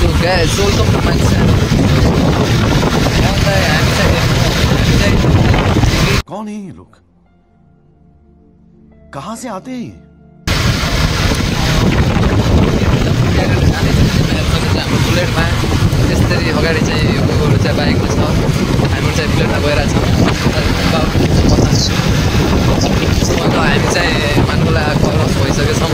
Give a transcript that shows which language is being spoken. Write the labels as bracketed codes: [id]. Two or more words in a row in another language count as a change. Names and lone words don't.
[en] guys welcome to my channel. [hi] कौन है ये लोग? कहाँ से आते हैं? [ne] बुलेटमा यसरी अगाडि चाहिँ यो गोगोहरू चाहिँ बाइकमा छ, हामी चाहिँ बुलेटमा गइरहेछौँ। हामी चाहिँ मानकोला क्रस भइसकेछौँ।